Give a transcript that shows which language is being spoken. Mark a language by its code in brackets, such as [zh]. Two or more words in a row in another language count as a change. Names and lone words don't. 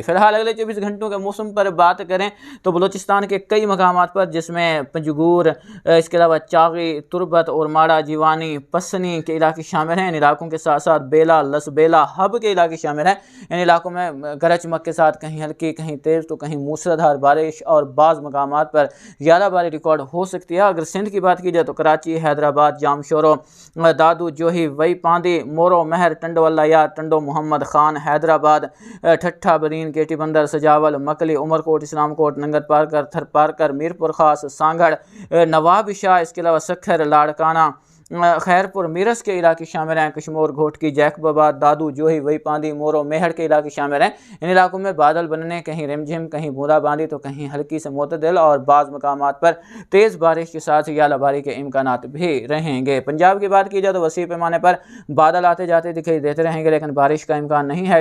[ur] فی الحال اگلے 24 گھنٹوں کے موسم پر بات کریں تو بلوچستان کے کئی مقامات پر، جس میں پنجگور، اس کے علاوہ چاغی، تربت اور ماڑا، جیوانی، پسنی کے علاقے شامل ہیں. ان علاقوں کے ساتھ ساتھ بیلہ، لسبیلہ، حب کے علاقے شامل ہیں. ان علاقوں میں گرج چمک کے ساتھ کہیں ہلکی، کہیں تیز تو کہیں موسلادھار بارش اور بعض مقامات پر ژالہ باری ریکارڈ ہو سکتی ہے. اگر سندھ کی بات کی جائے تو کراچی، حیدرآباد، جامشورو، دادو، جوہی، واہی پاندی، مورو، میہڑ، ٹنڈو اللہ یار، ٹنڈو محمد خان، حیدرآباد، ٹھٹھہ، برین، کیٹی بندر، سجاول، مکلی، عمرکوٹ، اسلام کوٹ، ننگر پارکر، تھر پارکر، میرپور خاص، سانگھڑ، نواب شاہ، اس کے علاوہ سکھر، لاڑکانہ، خیرپور، میرس کے علاقے شامل ہیں. کشمور، گھوٹکی، جیکب آباد، دادو، جوہی, واہی پاندی، مورو، میہڑ کے علاقے شامل ہیں. ان علاقوں میں بادل بننے، کہیں رم جھم، کہیں بوندا باندی تو کہیں ہلکی سے معتدل اور بعض مقامات پر تیز بارش کے ساتھ ژالہ باری کے امکانات بھی رہیں گے. پنجاب کی بات کی جائے تو وسیع پیمانے پر بادل آتے جاتے دکھائی دیتے رہیں گے، لیکن بارش کا امکان نہیں ہے.